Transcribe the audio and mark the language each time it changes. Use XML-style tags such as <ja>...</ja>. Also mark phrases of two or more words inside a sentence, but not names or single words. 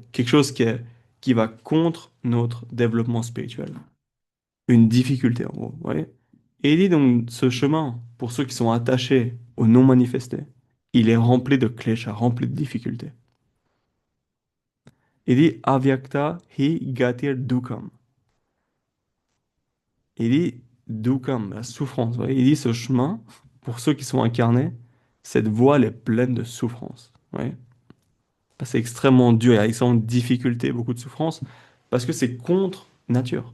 <fr>Quelque chose qui va contre notre développement spirituel. Une difficulté, en gros, ouais. Et il dit donc, ce chemin, pour ceux qui sont attachés au non manifesté, il est rempli de klesha, rempli de difficultés. Il dit</fr> <sa>अव्यक्त हि गतिर् दुःखम्.</sa> <fr>Il dit dukam, la souffrance, ouais. Il dit ce chemin, pour ceux qui sont incarnés, cette voie elle est pleine de souffrance. Ouais. C'est extrêmement dur, il y a extrêmement de difficultés, beaucoup de souffrance, parce que c'est contre nature.</fr>